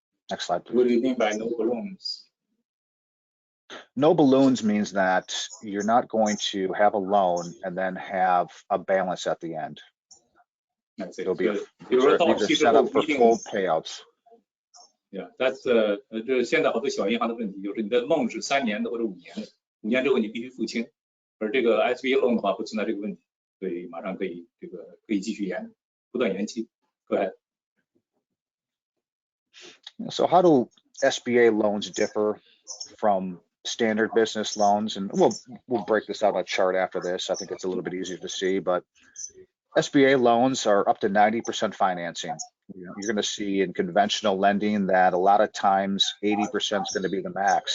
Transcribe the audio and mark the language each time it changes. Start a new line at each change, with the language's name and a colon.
English: Next slide, please. What do you mean by no balloons? No balloons means that you're not going to have a loan and then have a balance at the end. It'll be these are set up for full payouts. Yeah, that's
Chinese: 这现在好多小银行的问题就是你的 loan 是3年的或者5年的，5年之后你必须付清，而这个 SBA loan 的话不存在这个问题，所以马上可以继续延，不断延期。
English: Go ahead. So how do SBA loans differ from standard business loans? And we'll break this out on a chart after this. I think it's a little bit easier to see, but SBA loans are up to 90% financing. You're going to see in conventional lending that a lot of times 80% is going to be the max.